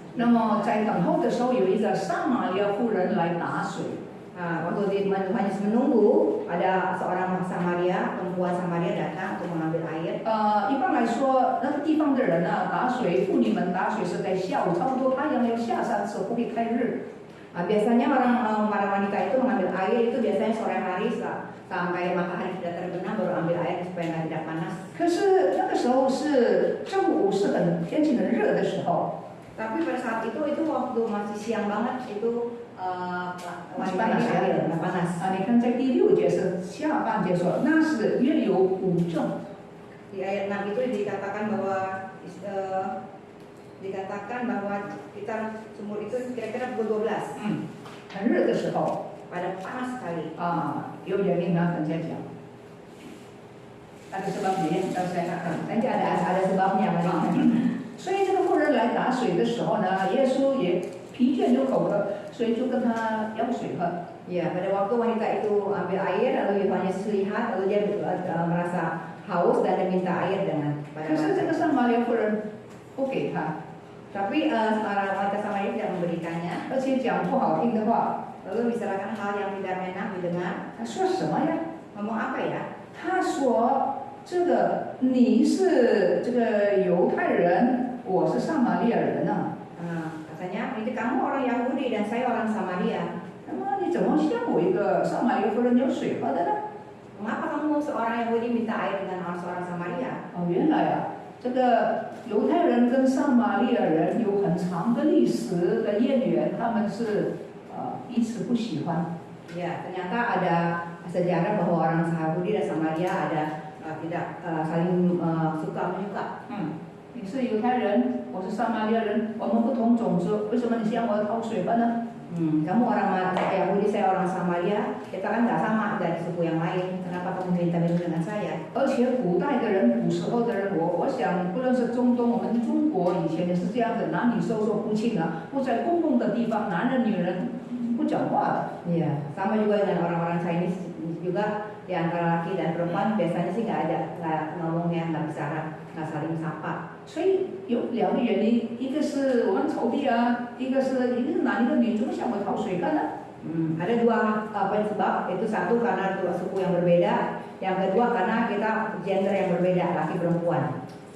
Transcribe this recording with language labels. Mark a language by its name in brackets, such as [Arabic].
[Chinese] 那么在等候的时候，有一个撒玛利亚妇人来打水。 [Indonesian] Waktu Tuhan Yesus menunggu, ada seorang Samaria, perempuan Samaria datang untuk mengambil air. [Chinese] 一般来说，那个地方的人啊，打水，妇女们打水是在下午，差不多太阳要下山时不会开日。 [Indonesian] Biasanya para wanita itu mengambil air itu biasanya sore hari sampai matahari sudah terbenam baru ambil air supaya tidak panas. [Chinese] 可是那个时候是正午，是天气很热的时候。 [Indonesian] Tapi pada saat itu waktu masih siang banget itu masih panas ya, panas. [Chinese] 你看在第6节是下半节说，那是约有5正。 [Indonesian] Di ayat 6 itu dikatakan bahwa kita sumur itu kira-kira pukul 12. [Chinese] 很热的时候。 [Indonesian] Pada panas sekali. [Chinese] 有原因啊，等下讲。 [Indonesian] ada sebabnya, saya akan. Nanti ada sebabnya Mari. [Chinese] 所以这个妇人来打水的时候呢，耶稣也疲倦有口渴，所以就跟他要水喝。 [Indonesian] Ya, pada waktu wanita itu ambil air, lalu Tuhan Yesus lihat, lalu dia merasa haus dan dia minta air dengan pada [Chinese] 可是这个撒玛利亚妇人不给他， [Indonesian] Tapi wanita Samaria tidak memberikannya, [Chinese] 而且讲不好听的话。 [Indonesian] lalu bicarakan hal yang tidak enak didengar. [Chinese] 他说什么呀？ [Indonesian] Ngomong apa ya? [Chinese] 他说：“这个你是这个犹太人，我是撒玛利亚人啊。 [Indonesian] Katanya, itu kamu orang Yahudi dan saya orang Samaria. [Chinese] 那么你怎么向我一个撒玛利亚妇人有水喝的呢？ [Indonesian] Mengapa kamu seorang Yahudi minta air dengan seorang Samaria? [Chinese] 哦，原来啊，这个犹太人跟撒玛利亚人有很长的历史的渊源，他们是彼此不喜欢。 [Indonesian] Ya, ternyata ada sejarah bahwa orang Yahudi dan Samaria ada tidak saling suka menyuka. [Chinese] 你是犹太人，我是撒玛利亚人，我们不同种族，为什么你向我讨水喝呢？ [Indonesian] Kamu orang Yahudi, saya orang Samaria, kita kan nggak sama dari suku yang lain. Kenapa kamu minta minum dengan saya? [Chinese] 而且古代的人，古时候的人，我想，不论是中东，我们中国以前也是这样子，男女授受不亲啊，不在公共的地方，男人女人不讲话的。 [Indonesian] Iya, sama juga dengan orang-orang Chinese juga di antara laki dan perempuan biasanya sih nggak ngomongnya, nggak bicara, nggak saling sapa. [Chinese] 所以有2个原因，一个是我们仇敌啊，一个是男一个女，怎么向我讨水喝呢？ [Indonesian] Ada dua sebab, itu satu karena dua suku yang berbeda, yang kedua karena kita gender yang berbeda, laki perempuan.